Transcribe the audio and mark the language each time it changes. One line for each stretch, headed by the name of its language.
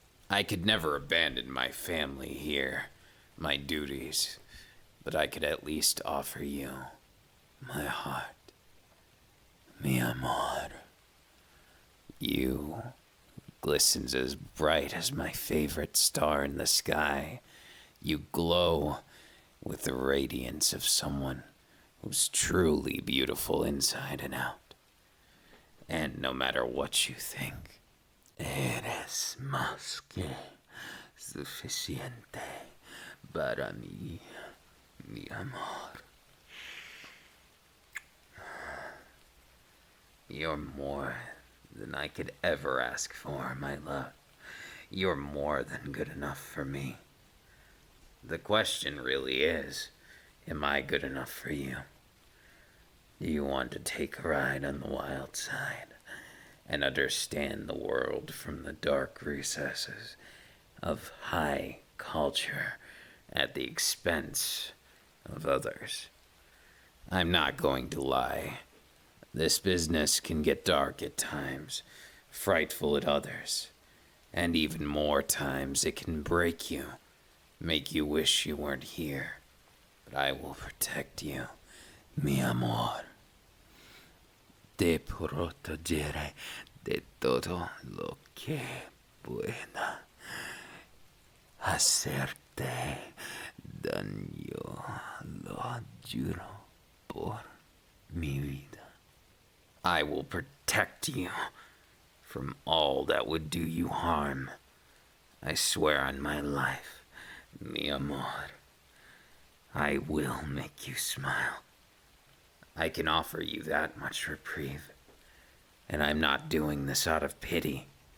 English: I could never abandon my family here, my duties, but I could at least offer you my heart.
Spanish: Mi amor.
English: You glistens as bright as my favorite star in the sky. You glow with the radiance of someone who's truly beautiful inside and out. And no matter what you think,
Spanish: eres más que suficiente para mí, mi amor.
English: You're more than I could ever ask for, my love. You're more than good enough for me. The question really is, am I good enough for you? Do you want to take a ride on the wild side and understand the world from the dark recesses of high culture at the expense of others? I'm not going to lie. This business can get dark at times, frightful at others, and even more times it can break you, make you wish you weren't here. But I will protect you,
Spanish: mi amor. Te protegeré de todo lo que pueda hacerte daño, lo juro por mi vida.
English: I will protect you from all that would do you harm. I swear on my life,
Spanish: mi amor.
English: I will make you smile. I can offer you that much reprieve. And I'm not doing this out of pity.